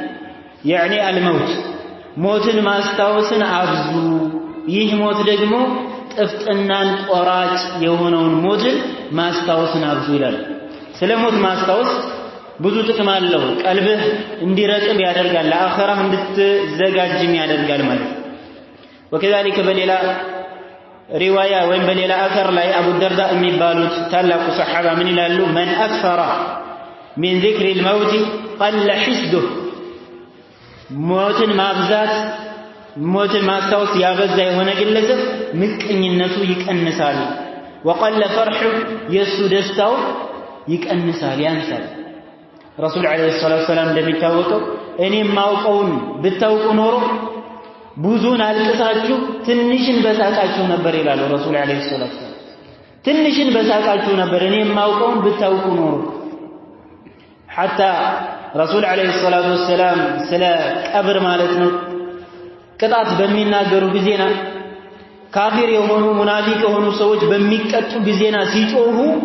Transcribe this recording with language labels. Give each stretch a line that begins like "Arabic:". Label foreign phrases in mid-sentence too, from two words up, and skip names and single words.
Arabic: هادم يعني الموت
Amharic: ሞትን ማስታወስን አብዙ ይህ ሞት ደግሞ ጥፍጥናን ቆራጭ የሆነውን ሞትን ማስታወስን አብዙ ይላል ስለ ሞት ማስታወስ ብዙ ጥቅም አለው ቀልብህ እንዲረጥብ ያደርጋል ለአኺራህ እንድትዘጋጅም ያደርጋል ማለት وكذلك በሌላ ሪዋያ ወይም በሌላ አثر ላይ አቡ ደርዳ የሚባሉት ታላቁ ሰሃባ ምን ይላሉ
Arabic: من أكثر من ذكر الموت قل حسده
Amharic: ሞትን ማብዛት ሞትን ማስታወስ ያበዛ የሆነ ግለሰብ ምቀኝነቱ ይቀንሳል
Arabic: وقل فرحه
Amharic: የሱ ደስታው ይቀንሳል ያንሳል ረሱል
Arabic: عليه الصلاة السلام
Amharic: እንደሚታወቀው እኔ ማውቀውን ብታውቁ ኖሮ ብዙን አልቅሳችሁ ትንሽን በሳቃችሁ ነበር ይላሉ ረሱል
Arabic: عليه الصلاة السلام
Amharic: ትንሽን በሳቃችሁ ነበር እኔ ማውቀውን ብታውቁ ኖሮ حتى ረሱል
Arabic: عليه الصلاة السلام
Amharic: ስለ ቀብር ማለት ነው ቅጣት በሚናገሩ ጊዜና ካፊር የሆኑ ሙናፊቅ የሆኑ ሰዎች በሚቀጡ ጊዜና ሲጮሁ